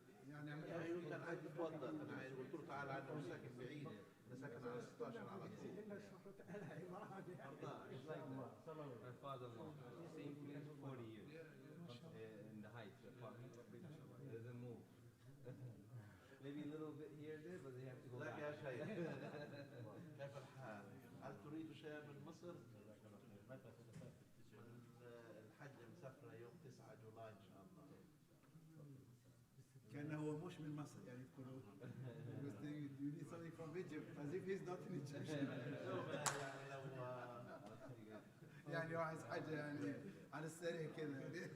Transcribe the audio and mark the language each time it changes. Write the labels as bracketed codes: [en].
[ar] يعني كان عايز يتوضا، انا قلت له تعال انا مش ساكن بعيد، انا ساكن على 16 على طول. [en] It's like my father-in-law. Same place 40 years. In the Heights apartment. It doesn't move. Maybe a little bit here and there, but they have to go [ar] لك [en] back. [ar] يا شيخ كيف الحال؟ هل تريد شيئا من مصر؟ من الحج مسافرة يوم 9 جولاي إن شاء الله. كأنه هو مش من مصر يعني يقولوا [en] you need something from Egypt as if he's not an Egyptian. [ar] يعني لو يعني هو عايز حاجة يعني على السريع كده يعني.